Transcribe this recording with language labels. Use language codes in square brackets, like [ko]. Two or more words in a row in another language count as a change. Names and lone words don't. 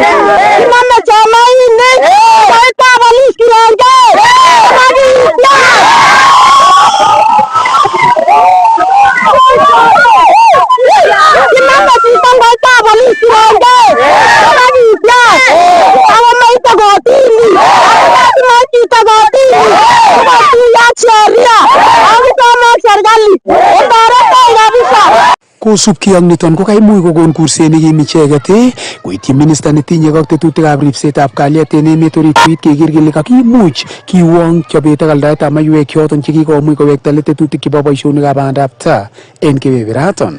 [kln] Kinome chamayinik, koitab polis kirongei, kinome chito koitab polis kirongei, komakityach, ako maite kotini, ako chito kotini, komatuyat sheria, akisome serikali, otoretech kabisa. Kosubkei ak niton ko kaimuch kokon kurset nekim icheket koityi minista netinye ak tetutikab ripsetab kalyet en emet orit koit keker kele kakimuch kiwong chobet ak aldaetab maiwek choton chekikomuch kowekta let tetutik chebo boisionikab bandab tai en kebeberaton.